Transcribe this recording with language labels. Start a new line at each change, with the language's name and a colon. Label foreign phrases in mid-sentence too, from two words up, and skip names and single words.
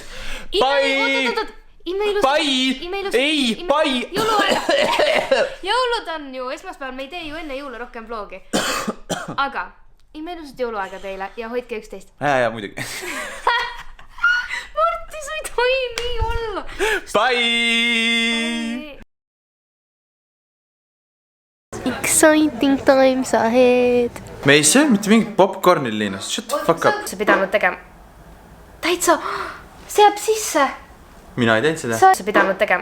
Estonian: Bye! Pai! Ei, pai! Jõulud on ju, esmaspäeval me ei tee ju enne jõule rohkem vlogi. Aga imeilusat jõuluaega teile ja hoidke üksteist. Ja, muidugi. Marti, sa ei tohi nii olla. Bye!
English: Exciting times ahead.
Estonian: Me ei söö mitte mingit popcornil Liinas.
English: Shut the fuck up.
Estonian: Sa pidanud tegema. Täitsa, see jääb sisse. Mina ei teinud seda. Sa pidanud tegema.